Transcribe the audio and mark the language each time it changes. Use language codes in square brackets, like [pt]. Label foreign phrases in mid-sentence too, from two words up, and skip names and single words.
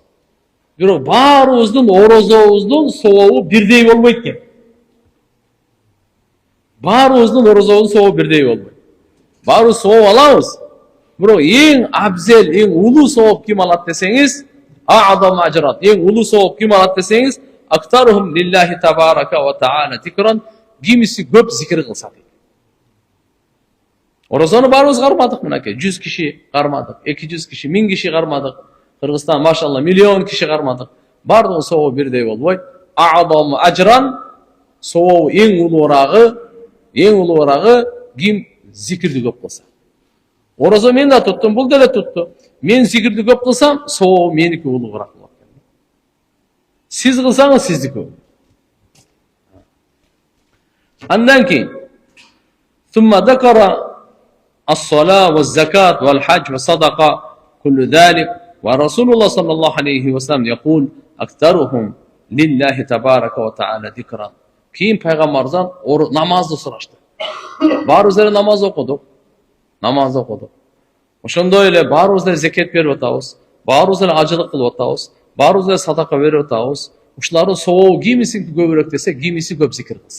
[ky] Бирок баарыбыздын орозобуздун сообу бирдей болбойт экен. Баарыбыздын орозобуздун сообу бирдей болбойт. Баарыбыз сооп алабыз. Бирок эң абзел, эң улуу сооп ким алат десеңиз, [ar] أعظم أجرا. [ky] Эң улуу сооп ким алат десеңиз, [ar] أكثرهم لله تبارك وتعالى ذكرا, [ky] кимиси көп зикир кылса дейт. Орозону баарыбыз кармадык мынакей. 100 киши кармадык, 200 киши, 1000 киши кармадык. Кыргызстан машалла миллион киши кармадык. Бардыгы сообу бирдей болбойт. [ar] أعظم أجرا, [ky] сообу эң улуурагы ким зикирди көп кылса. Орозо мен да туттум, бул деле тутту. Мен зикирди көп кылсам, сообу меники улуураак болот. Сиз кылсаңыз сиздики. Андан кийин [ar] ثم ذكر الصلاة والزكاة والحج والصدقة كل ذلك ورسول الله صلى الله عليه وسلم يقول أكثرهم لله تبارك وتعالى ذكرا. [ky] Кийин пайгамбардан намазды сурашты. Баарыбыз эле намаз окудук. Ошондой эле баарыбыз эле зекет берип атабыз. Баарыбыз эле ажылык кылып атабыз. Баарыбыз эле садака берип атабыз. Ушулардын сообу кимиси көбүрөөк десе, кимиси көп зикир кылса.